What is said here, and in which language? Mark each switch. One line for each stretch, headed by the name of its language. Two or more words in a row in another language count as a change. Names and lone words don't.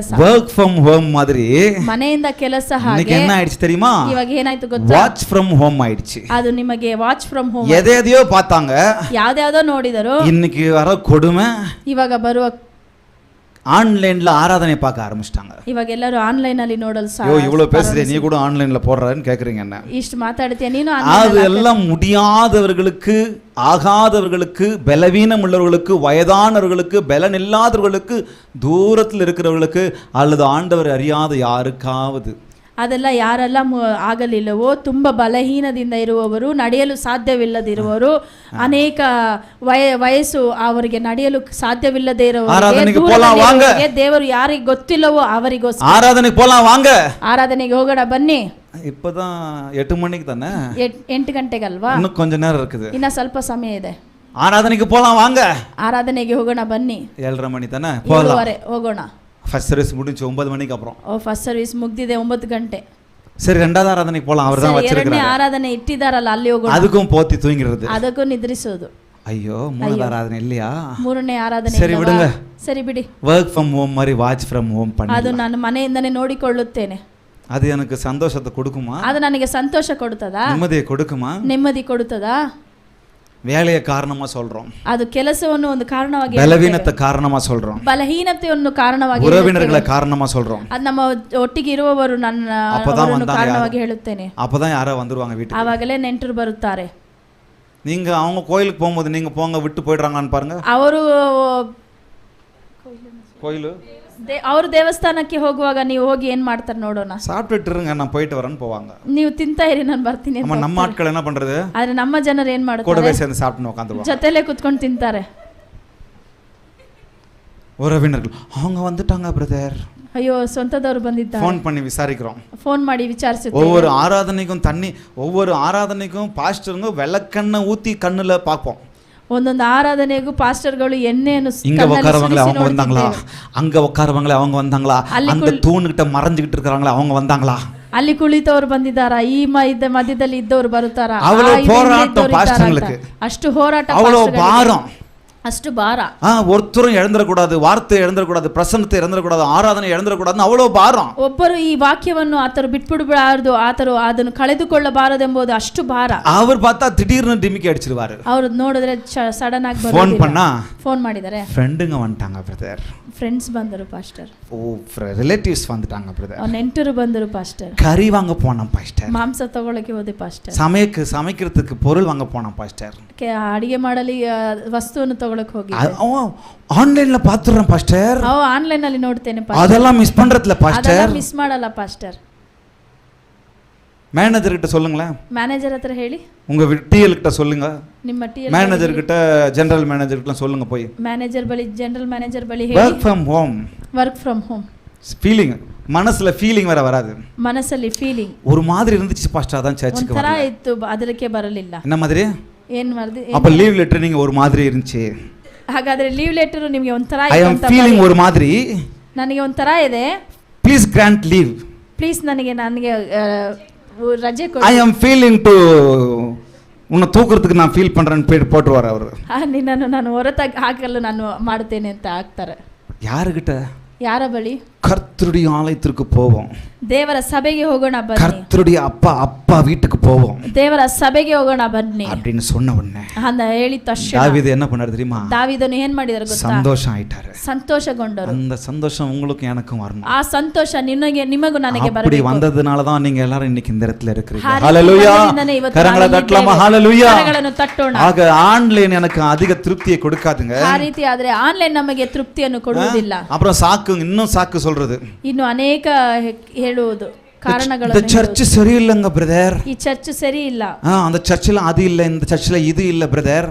English: work from home மாதிரி
Kannada: ಮನೆಯಿಂದ ಕೆಲಸ.
Tamil: இன்னைக்கு
Kannada: ಹಾಗೆ
Tamil: என்ன ஆயிடுச்சு தெரியுமா?
Kannada: ಇವಾಗ ಏನಾಯ್ತು ಗೊತ್ತಾ?
English: watch from home ಆயிடுச்சு.
Kannada: ಅದು ನಿಮಗೆ
English: watch from home.
Tamil: எதையோ பார்த்தாங்க,
Kannada: ಯಾವ್ದಾವ್ದೋ ನೋಡಿದರು.
Tamil: இன்னைக்கு வர கொடுமை,
Kannada: ಇವಾಗ ಬರುವ
Tamil: ஆன்லைன்ல ஆராதனை பார்க்க ஆரம்பிச்சிட்டாங்க.
Kannada: ಇವಾಗ ಎಲ್ಲರೂ ಆನ್ಲೈನ್ ಅಲ್ಲಿ ನೋಡಲು
Tamil: ஐயோ இவ்வளவு பேசுறே, நீ கூட ஆன்லைன்ல போடுறன்னு கேக்குறீங்க என்ன?
Kannada: ಇಷ್ಟು ಮಾತಾಡ್ತೀಯ ನೀನು?
Tamil: அது எல்லாம் முடியாதவர்களுக்கு, ஆகாதவர்களுக்கு, பலவீனம் உள்ளவர்களுக்கு, வயதானவர்களுக்கு, பலன் இல்லாதவர்களுக்கு, தூரத்தில் இருக்கிறவர்களுக்கு, அல்லது ஆண்டவர் அறியாத யாருக்காவது.
Kannada: ಅದೆಲ್ಲ ಯಾರೆಲ್ಲ ಆಗಲಿಲ್ಲವೋ, ತುಂಬಾ ಬಲಹೀನದಿಂದ ಇರುವವರು, ನಡೆಯಲು ಸಾಧ್ಯವಿಲ್ಲದಿರುವವರು, ಅನೇಕ ವಯಸ್ಸು ಅವರಿಗೆ ನಡೆಯಲು ಸಾಧ್ಯವಿಲ್ಲದೆ ಇರುವವರಿಗೆ, ದೇವರು ಯಾರಿಗೆ ಗೊತ್ತಿಲ್ಲವೋ ಅವರಿಗೋಸ್ಕರ ಆರಾಧನೆಗೆ ಹೋಗೋಣ ಬನ್ನಿ.
Tamil: இப்பதான் 8 மணிக்கு தானே,
Kannada: 8 ಗಂಟೆಗಲ್ವಾ?
Tamil: இன்னும் கொஞ்ச நேரம் இருக்குது,
Kannada: ಇನ್ನ ಸ್ವಲ್ಪ ಸಮಯ ಇದೆ.
Tamil: ஆராதனைக்கு போலாம் வாங்க,
Kannada: ಆರಾಧನೆಗೆ ಹೋಗೋಣ ಬನ್ನಿ.
Tamil: 7:30 மணி தானே, போலாம்.
Kannada: ಹೋಗೋಣ.
English: first service
Tamil: முடிஞ்சு 9 மணிக்கு அப்புறம்.
English: first service
Kannada: ಮುಗ್ದಿದೆ 9 ಗಂಟೆ.
Tamil: சரி, ரெண்டாவது ஆராதனைக்கு போலாம், அவர் தான் வச்சிருக்காரு.
Kannada: ಎರಡನೇ ಆರಾಧನೆ ಇಟ್ಟಿದಾರಲ್ಲ, ಅಲ್ಲಿ ಹೋಗೋಣ.
Tamil: அதுக்கும் போத்தி தூங்கிறது,
Kannada: ಅದಕ್ಕೂ ನಿದ್ರಿಸೋದು.
Tamil: ஐயோ, மூணாவது ஆராதனை இல்லையா?
Kannada: ಮೂರನೇ ಆರಾಧನೆ.
Tamil: சரி விடுங்க,
Kannada: ಸರಿ ಬಿಡಿ.
English: work from home மாதிரி watch from home பண்ணி,
Kannada: ಅದು ನಾನು ಮನೆಯಿಂದನೇ ನೋಡಿಕೊಳ್ಳುತ್ತೇನೆ.
Tamil: அது எனக்கு சந்தோஷத்தை கொடுக்குமா?
Kannada: ಅದು ನನಗೆ ಸಂತೋಷ ಕೊಡುತ್ತದಾ?
Tamil: நிம்மதியை கொடுக்குமா?
Kannada: ನೆಮ್ಮದಿ ಕೊಡುತ್ತದಾ?
Tamil: வேலையை காரணமா சொல்றோம்,
Kannada: ಅದು ಕೆಲಸವನ್ನು ಒಂದು ಕಾರಣವಾಗಿ,
Tamil: பலவீனத்தை காரணமா சொல்றோம்,
Kannada: ಬಲಹೀನತೆಯನ್ನು ಕಾರಣವಾಗಿ,
Tamil: உறவினர்களை காரணமா சொல்றோம்,
Kannada: ಅದು ನಮ್ಮ ಒಟ್ಟಿಗೆ ಇರುವವರು ನನ್ನ ಕಾರಣವಾಗಿ ಹೇಳುತ್ತೇನೆ.
Tamil: அப்பதான் யாரோ வந்துருவாங்க வீட்டுக்கு,
Kannada: ಆವಾಗಲೇ ನೆಂಟರು ಬರುತ್ತಾರೆ.
Tamil: நீங்க அவங்க கோயிலுக்கு போகும்போது நீங்க போங்க விட்டு போயிடுறாங்கன்னு பாருங்க.
Kannada: ಅವರು
Tamil: கோயிಲು
Kannada: ಅವರು ದೇವಸ್ಥಾನಕ್ಕೆ ಹೋಗುವಾಗ ನೀವು ಹೋಗಿ ಏನ್ ಮಾಡ್ತಾರೆ ನೋಡೋಣ.
Tamil: சாப்பிட்டுட்டு இருங்க, நான் போயிட்டு வரேன்னு போவாங்க.
Kannada: ನೀವು ತಿಂತಾ ಇರಿ, ನಾನು ಬರ್ತೀನಿ.
Tamil: நம்ம ஆட்கள் என்ன பண்றது?
Kannada: ಆದ್ರೆ ನಮ್ಮ ಜನರು ಏನ್ ಮಾಡ್ತಾರೆ?
Tamil: கூடவே சேர்ந்து சாப்பிட்டு உட்காந்துருவாங்க,
Kannada: ಜೊತೆಲೇ ಕುತ್ಕೊಂಡು ತಿಂತಾರೆ.
Tamil: உறவினர்கள் அவங்க வந்துட்டாங்க பிரதர்,
Kannada: ಅಯ್ಯೋ ಸ್ವಂತದವರು ಬಂದಿದ್ದಾರೆ,
Tamil: ஃபோன் பண்ணி விசாரிக்கிறோம்,
Kannada: ಫೋನ್ ಮಾಡಿ ವಿಚಾರಿಸುತ್ತೇವೆ.
Tamil: ஒவ்வொரு ஆராதனைக்கும் ஒவ்வொரு ஆராதனைக்கும் பாஸ்டருங்க வெள்ளக்கண்ணை ஊத்தி கண்ணுல பார்ப்போம்.
Kannada: ಒಂದೊಂದು ಆರಾಧನೆಗೂ ಪಾಸ್ಟರ್ಗಳು ಎಣ್ಣೆಯನ್ನು
Tamil: இங்க உட்காரவங்களே அவங்க வந்தாங்களா, அங்க உட்காரவங்களே அவங்க வந்தாங்களா, அந்த தூண்கிட்ட மறைஞ்சிக்கிட்டு இருக்காங்களா அவங்க வந்தாங்களா,
Kannada: ಅಲ್ಲಿ ಕುಳಿತವರು ಬಂದಿದ್ದಾರಾ, ಈ ಮಧ್ಯದಲ್ಲಿ ಇದ್ದವರು ಬರುತ್ತಾರಾ? ಅಷ್ಟು ಹೋರಾಟ, ಅಷ್ಟು ಭಾರ.
Tamil: ஒருத்தரும் எழுந்திரக்கூடாது, வார்த்தை எழுந்திரக்கூடாது, பிரசன்னத்தை எழுந்திரக்கூடாது, ஆராதனை எழுந்திரக்கூடாது, அவ்வளோ பாரம்.
Kannada: ಒಬ್ಬರು ಈ ವಾಕ್ಯವನ್ನು ಆತರು ಬಿಟ್ಬಿಡಬಾರದು, ಆತರು ಅದನ್ನು ಕಳೆದುಕೊಳ್ಳಬಾರದು ಎಂಬುದು ಅಷ್ಟು ಭಾರ.
Tamil: அவர் பார்த்தா திடீர்னு டிமிக்கி அடிச்சிருவாரு.
Kannada: ಅವರು ನೋಡಿದ್ರೆ ಸಡನ್ ಆಗಿ
Tamil: ಫೋನ್ பண்ணா,
Kannada: ಫೋನ್ ಮಾಡಿದ್ದಾರೆ,
Tamil: ಫ್ರೆಂಡ್ங்க வந்துட்டாங்க பிரதர்,
Kannada: ಫ್ರೆಂಡ್ಸ್ ಬಂದರು ಪಾಸ್ಟರ್,
Tamil: ರಿಲೇಟಿವ್ಸ್ வந்துட்டாங்க பிரதர்,
Kannada: ನೆಂಟರು ಬಂದರು ಪಾಸ್ಟರ್,
Tamil: கறி வாங்க போனோம் பாஸ்டர்,
Kannada: ಮಾಂಸ ತಗೊಳ್ಳಕ್ಕೆ ಹೋದೆ ಪಾಸ್ಟರ್,
Tamil: சமைக்கிறதுக்கு பொருள் வாங்க போனோம் பாஸ்டர்,
Kannada: ಅಡಿಗೆ ಮಾಡಲಿ ವಸ್ತುವನ್ನು ತಗೊಳ್ಳಕ್ಕೆ ಹೋಗಿ
Tamil: ಆನ್ಲೈನ್ல பாத்துறேன் பாஸ்டர்,
Kannada: ಆನ್ಲೈನ್ ಅಲ್ಲಿ ನೋಡ್ತೇನೆ ಪಾಸ್ಟರ್,
Tamil: அதெல்லாம் மிஸ் பண்றதுல பாஸ்டர்,
Kannada: ಮಿಸ್ ಮಾಡಲ್ಲ ಪಾಸ್ಟರ್.
Tamil: மேனேஜர் கிட்ட சொல்லுங்களேன்,
Kannada: மேனேஜர் ಹತ್ರ ಹೇಳಿ,
Tamil: உங்க டிஎல் கிட்ட சொல்லுங்க,
Kannada: ನಿಮ್ಮ ಟಿಎಲ್
Tamil: மேனேஜர் கிட்ட,
English: general manager
Tamil: கிட்ட சொல்லுங்க, போய்
Kannada: மேனேஜர் ಬಳಿ,
English: general manager
Kannada: ಬಳಿ ಹೇಳಿ.
English: work from home, work from home.
Tamil: ஃபீலிங், மனசுல ஃபீலிங் வேற வராது,
Kannada: ಮನಸ್ಸಲ್ಲಿ ಫೀಲಿಂಗ್
Tamil: ஒரு மாதிரி இருந்துச்சு பாஸ்டர், அதான் சர்ச்சுக்கு
Kannada: ಒಂಥರ ಇತ್ತು, ಅದಕ್ಕೆ ಬರಲಿಲ್ಲ.
Tamil: என்ன மாதிரி?
Kannada: ಏನ್ ಮಾಡಿದ್ರಿ?
Tamil: அப்ப
English: leave letter
Tamil: நீங்க ஒரு மாதிரி இருந்துச்சு,
Kannada: ಹಾಗಾದ್ರೆ
English: leave letter
Kannada: ನಿಮಗೆ ಒಂಥರ
English: I am feeling
Tamil: ஒரு மாதிரி,
Kannada: ನನಗೆ ಒಂಥರ ಇದೆ,
English: please grant leave,
Kannada: ಪ್ಲೀಸ್ ನನಗೆ ರಜೆ ಕೊಡಿ,
English: I am feeling to,
Tamil: உன்னை தூக்குறதுக்கு நான் ஃபீல் பண்றேன்னு போட்டுவார் அவர்.
Kannada: ನಿನ್ನನ್ನು ನಾನು ಹೊರತಾಗಿ ಹಾಕಲು ನಾನು ಮಾಡುತ್ತೇನೆ ಅಂತ ಹಾಕ್ತಾರೆ.
Tamil: யாருகிட்ட?
Kannada: ಯಾರ ಬಳಿ?
Tamil: கர்த்தருடைய ஆலயத்திற்கு போவோம்,
Kannada: ದೇವರ ಸಭೆಗೆ ಹೋಗೋಣ ಬನ್ನಿ,
Tamil: கர்த்தருடைய அப்பா வீட்டுக்கு போவோம்,
Kannada: ದೇವರ ಸಭೆಗೆ ಹೋಗೋಣ ಬನ್ನಿ
Tamil: அப்படின்னு சொன்ன உடனே
Kannada: ಅಂತ ಹೇಳಿದ ತಕ್ಷಣ
Tamil: தாவீது என்ன பண்ணாரு தெரியுமா?
Kannada: ದಾವೀದನು ಏನ್ ಮಾಡಿದಾರೆ ಗೊತ್ತಾ?
Tamil: சந்தோஷம் ஆயிட்டாரு,
Kannada: ಸಂತೋಷಗೊಂಡರು.
Tamil: அந்த சந்தோஷம் உங்களுக்கும் எனக்கும் வரணும்.
Kannada: ಆ ಸಂತೋಷ ನಿಮಗೂ ನನಗೆ ಬರಬೇಕು. அப்படி வந்ததனால தான் நீங்க எல்லாரும் இன்னைக்கு இந்த இடத்துல இருக்கீங்க.
Tamil: ஹalleluya, கரங்களை தட்டலாமா? ஹalleluya,
Kannada: ಕರಗಳನ್ನು ತಟ್ಟೋಣ.
Tamil: ஆக ஆன்லைன் எனக்கு அதிக திருப்தியை கொடுக்காதுங்க.
Kannada: ಆ ರೀತಿ ಆದ್ರೆ ಆನ್ಲೈನ್ ನಮಗೆ ತೃಪ್ತಿಯನ್ನು ಕೊಡುವುದಿಲ್ಲ.
Tamil: அப்புறம் இன்னும் சாக்கு சொல்றது,
Kannada: ಇನ್ನು ಅನೇಕ ಹೇಳುವುದು ಕಾರಣಗಳು.
Tamil: இந்த சர்ச் சரியில்லைங்க பிரதர்,
Kannada: ಈ ಚರ್ಚ್ ಸರಿ ಇಲ್ಲ,
Tamil: அந்த சர்ச்சில அது இல்ல, இந்த சர்ச்சில இது இல்ல பிரதர்,